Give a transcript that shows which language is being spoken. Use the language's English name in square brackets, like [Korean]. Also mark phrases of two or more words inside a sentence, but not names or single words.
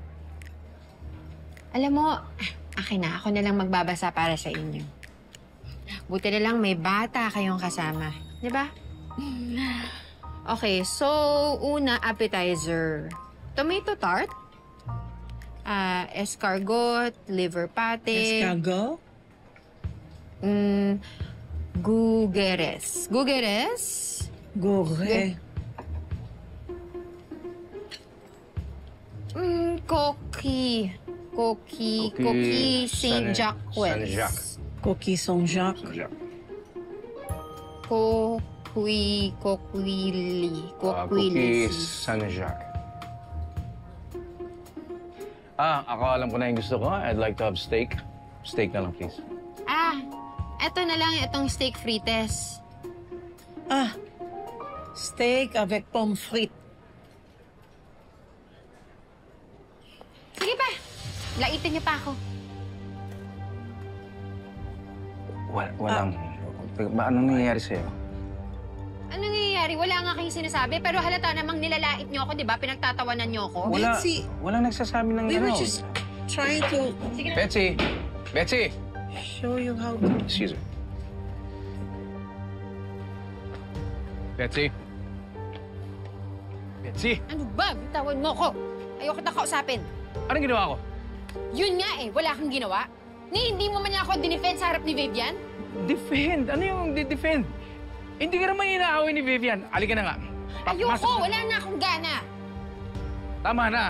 [Filipino] Alam mo, akin na. Ako na lang magbabasa para sa inyo. Buti na lang may bata kayong kasama. Di ba? Okay, so una, appetizer. [English] Tomato tart. Escargot, liver pate. Escargot? [French] Gugeres. Gugeres? Gore. Coquille. Coquille Saint-Jacques. Saint-Jacques. Cookie Saint-Jacques. Coquille. Cookies Saint-Jacques. [Filipino] Ako alam ko na yung gusto ko. [English] I'd like to have steak. [Filipino] Steak na lang, [English] please. [Filipino] Eto na lang itong steak frites. [French] Steak avec pommes frites. [Filipino] Sige pa. Laitin niyo pa ako. Walang... Anong nangyayari sa'yo? Anong nangyayari? Wala nga kayong sinasabi, pero halata namang nilalait niyo ako, di ba? Pinagtatawanan niyo ako. Betsy! Walang nagsasabi ng [English] We were just trying to... [Filipino] Sige na. Betsy! Betsy! [English] show you how to... Excuse me. Betsy? Betsy? [Filipino] Ano ba? Bitawan mo ko. Ayoko na kausapin. Anong ginawa ko? Yun nga eh, wala kang ginawa. Hindi mo man ako dinefend sa harap ni Vivian. Defend? Ano yung defend? Hindi ka naman inaaway ni Vivian. Halika na nga. Ayoko, wala na akong gana. Tama na.